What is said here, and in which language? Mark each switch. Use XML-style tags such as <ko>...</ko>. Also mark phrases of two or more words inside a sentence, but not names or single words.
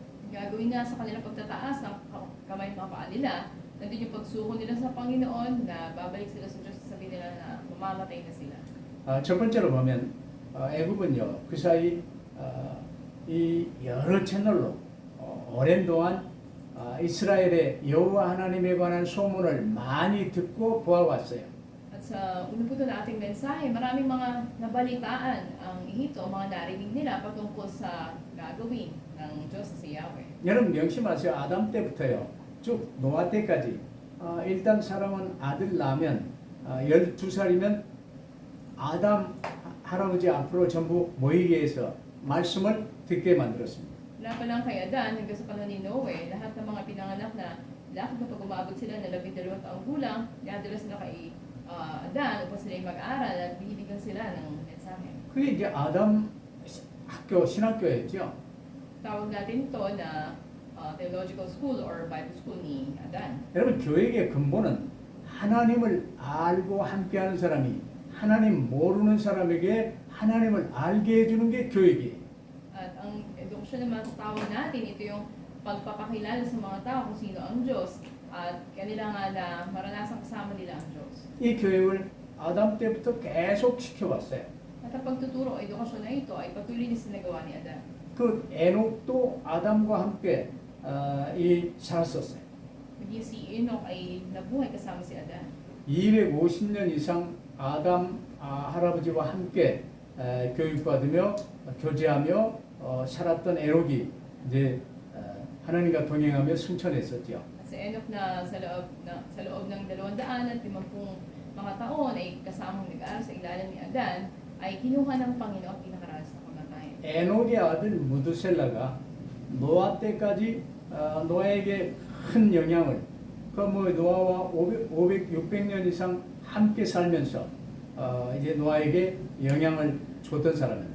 <tl>Gagawin nga sa kanilang pagtataas ng kamay mga paa nila, nandun yung pagsuko nila sa Panginoon na babalik sila sa Diyos, sabihin nila na mamamatay na sila.</tl> <ko>첫 번째로 보면 애굽은요 그 사이 이 여러 채널로 오랜 동안 이스라엘의 여호와 하나님에 관한 소문을 많이 듣고 보아왔어요.</ko> <tl>At sa una po ito na ating mensahe, maraming mga nabalitaan ang Ehipto, mga narinig nila patungkol sa gagawin ng Diyos sa Yahweh.</tl> <ko>여러분 명심하세요. 아담 때부터요 쭉 노아 때까지 일단 사람은 아들 낳으면 12살이면 아담 할아버지 앞으로 전부 모이게 해서 말씀을 듣게 만들었습니다.</ko> <tl>Wala pa lang kay Adan hanggang sa panahon ni Noe, lahat ng mga pinanganak na lahat kapag umabot sila na 12 taong gulang, dinadala sila kay Adan upang sila mag-aral at binibigyan sila ng mensahe.</tl> <ko>그게 이제 아담 학교 신학교였죠.</ko> <tl>Tawag natin ito na</tl> <en>theological school</en> <tl>or</tl> <en>Bible school</en> <tl>ni Adan.</tl> <ko>여러분 교육의 근본은 하나님을 알고 함께하는 사람이 하나님 모르는 사람에게 하나님을 알게 해주는 게 교육이에요.</ko> <tl>At ang edukasyon naman sa tawag natin, ito yung pagpapakilala sa mga tao kung sino ang Diyos at kanila nga na maranasang kasama nila ang Diyos.</tl> <ko>이 교육을 아담 때부터 계속 시켜왔어요.</ko> <tl>At ang pagtuturo o edukasyon na ito ay patuloy na sinagawa ni Adan.</tl> <ko>그 에녹도 아담과 함께 이 살았었어요.</ko> <tl>Maging si Enoch ay nabuhay kasama si Adan.</tl> <ko>250년 이상 아담 할아버지와 함께 교육받으며 교제하며 살았던 에녹이 이제 하나님과 동행하며 승천했었죠.</ko> <tl>At si Enoch na sa loob ng 250 mga taon ay kasamang nag-aaral sa ilalim ni Adan ay kinuha ng Panginoon at pinakaranas ng kamatayan.</tl> <ko>에녹의 아들 무드셀라가 노아 때까지 노아에게 큰 영향을 노아와 600년 이상 함께 살면서 이제 노아에게 영향을 줬던 사람입니다.</ko>